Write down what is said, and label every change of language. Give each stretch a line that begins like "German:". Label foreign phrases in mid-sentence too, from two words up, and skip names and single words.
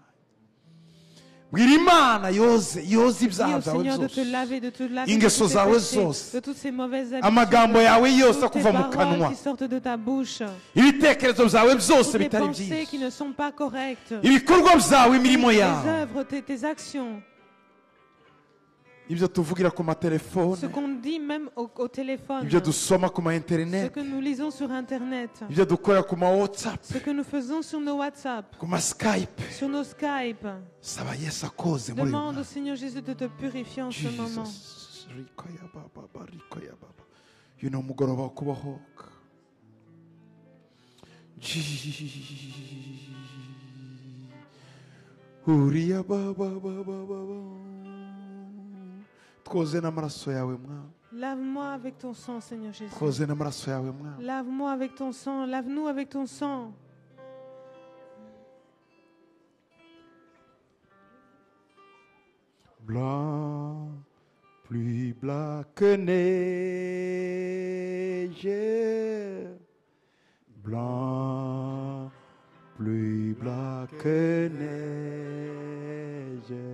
Kinyarwanda: Bwira Imana yoze ibyaha byawe byose, ingeso zawe zose, amagambo yawe yose akuva mu kanwa, ibitekerezo byawe byose bitari byiza, ibikorwa byawe, imirimo yawe, ibyo tuvugira ku matelefone, ibyo dusoma ku ma internet, ibyo dukora ku ma WhatsApp, ku ma Skype. Saba Yesu akoze muri uyu
French: Demande au Seigneur Jésus de te purifier en ce moment.
Kinyarwanda: uyu ni umugoroba wo kubohoka. Uriya baba baba baba. Twoze n'amaraso yawe mwana.
French: Lave-moi avec ton sang, Seigneur Jésus.
Kinyarwanda: Twoze n'amaraso yawe mwana.
French: Lave-moi avec ton sang. Lave-nous avec ton sang. Blanc, plus blanc que neige. Blanc, plus blanc que neige.